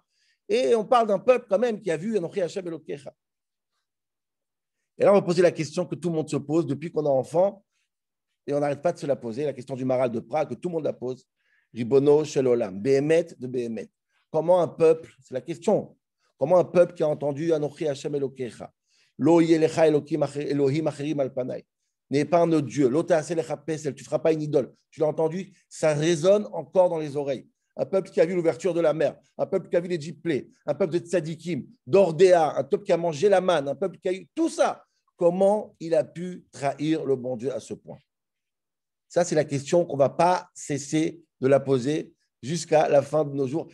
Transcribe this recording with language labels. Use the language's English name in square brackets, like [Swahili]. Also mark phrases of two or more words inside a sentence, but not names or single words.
[French] Et on parle d'un peuple quand même qui a vu [Hebrew] אנכי השם אלוקיך. [French] Et là, on va poser la question que tout le monde se pose depuis qu'on est enfant, et on n'arrête pas de se la poser, la question du Maral de Prague, que tout le monde la pose. [Hebrew] רבונו של עולם באמת דבאמת. [French] Comment un peuple, c'est la question, comment un peuple qui a entendu [Hebrew] אנכי השם אלוקיך לא יהיה לך אלוהים אחרים על פני, [French] n'est pas un autre Dieu, [Hebrew] לא תעשה לך פסל, [French] tu ne feras pas une idole. Tu l'as entendu, ça résonne encore dans les oreilles. Un peuple qui a vu l'ouverture de la mer, un peuple qui a vu les Djiplés, un peuple de Tzadikim, d'Ordéa, un peuple qui a mangé la manne, un peuple qui a eu tout ça. Comment il a pu trahir le bon Dieu à ce point? Ça, c'est la question qu'on ne va pas cesser de la poser jusqu'à la fin de nos jours.